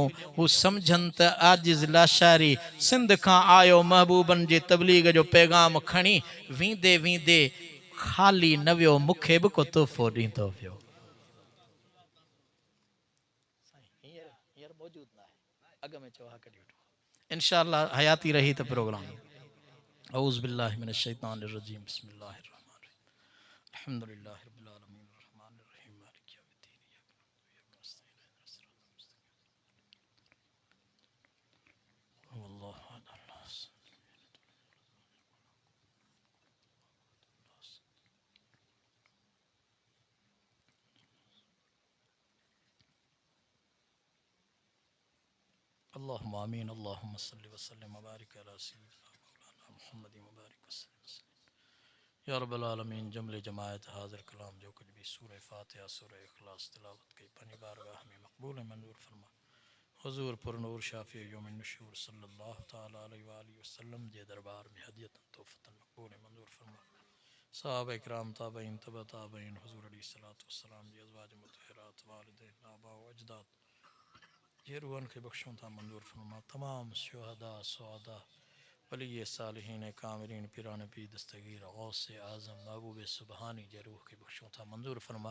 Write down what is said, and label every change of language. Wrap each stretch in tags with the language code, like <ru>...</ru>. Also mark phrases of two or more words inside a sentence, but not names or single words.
<sd>हू सम्झनि त आजिज़ लाशारी सिंध खां आयो महबूबनि जे तबलीग जो पैगाम खणी वींदे वींदे ख़ाली न वियो, मूंखे बि को तोहफ़ो ॾींदो वियो। इंशाअल्लाह हयाती रही त प्रोग्राम।</sd> <ar>أعوذ بالله من الشيطان الرجيم، بسم الله الرحمن الرحيم، الحمد لله رب العالمين، الرحمن الرحيم، مالك يوم الدين، إياك نعبد وإياك نستعين، والله أحد، الله الصمد، اللهم آمين. اللهم صل وسلم وبارك على سيدنا مولانا محمد وبارك وسلم. يا رب العالمين,</ar> <sd>जुमले जमायत हाज़िर कलाम जो कुछ भी सूरह फातिहा, सूरह इखलास तिलावत की पंहिंजी बारगाह में मक़बूल ऐं मंज़ूर फरमा। हुज़ूर पुरनूर</sd> <ar>شافع يوم النشور صلى الله تعالى عليه وآله وسلم</ar> <sd>जे दरबार में</sd> <ar>هديةً تحفةً</ar> <sd>मक़बूल ऐं मंज़ूर फरमा। सहाबा इकराम, ताबईन, तबा ताबईन, हुज़ूर</sd> <ar>عليه الصلاة والسلام</ar> <sd>जी अज़वाज मुतहहरात, वालिदैन, आबा व अजदाद जे रूहनि खे बख़्शूं था मंज़ूर फरमा। तमाम शुहदा, सुअदा, वली सालिहीन, कामिलीन, पीरान पी दस्तगीर, गौस आज़म, महबूब सुबहानी जे रूह खे बख़्शूं था मंज़ूर फरमा।</sd>